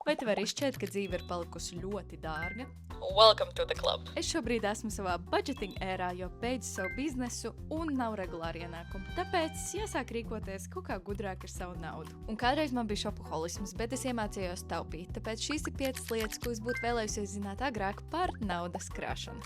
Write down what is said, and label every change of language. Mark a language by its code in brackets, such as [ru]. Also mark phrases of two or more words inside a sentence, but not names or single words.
[lv] Vai tu vari izšķirt, ka dzīve ir palikusi ļoti dārga? [en] Welcome to the club. [lv] Es šobrīd esmu savā budgeting ērā, jo beidzu savu biznesu un nav regulāri ienākumu. Tāpēc jāsāk rīkoties kaut kā gudrāk ar savu naudu. Un kādreiz man bija šopoholisms, bet es iemācījos taupīt. Tāpēc šīs ir 5 lietas, ko es būtu vēlējusies zināt agrāk par naudas krāšanu.